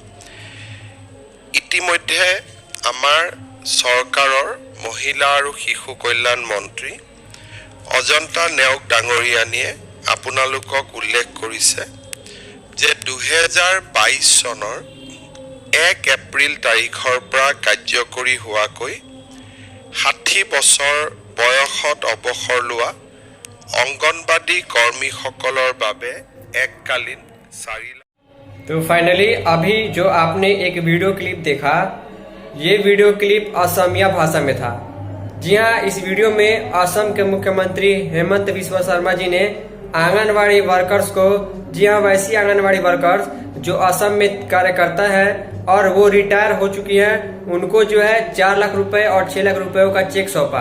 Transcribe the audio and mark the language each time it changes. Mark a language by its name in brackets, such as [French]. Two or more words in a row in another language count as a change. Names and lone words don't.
[Assamese] ইতিমধ্যে আমাৰ চৰকাৰৰ মহিলা আৰু শিশু কল্যাণ মন্ত্ৰী অজন্তা নেওগ ডাঙৰীয়ানীয়ে আপোনালোকক উল্লেখ কৰিছে যে 2022 চনৰ 1 এপ্ৰিল তাৰিখৰ পৰা কাৰ্যকৰী হোৱাকৈ 60 বছৰ বয়সত অৱসৰ লোৱা অংগনবাদী কৰ্মীসকলৰ বাবে এককালীন 4 লাখ। [Hindi] तो फाइनली अभी जो आपने एक वीडियो क्लिप देखा, ये वीडियो क्लिप असमिया भाषा में था। जी हाँ, इस वीडियो में असम के मुख्यमंत्री हेमंत बिस्वा शर्मा जी ने आंगनवाड़ी वर्कर्स को, जी हाँ वैसी आंगनवाड़ी वर्कर्स जो असम में कार्य करता है और वो रिटायर हो चुकी है, उनको जो है 4 लाख रुपए और 6 लाख रुपयों का चेक सौंपा।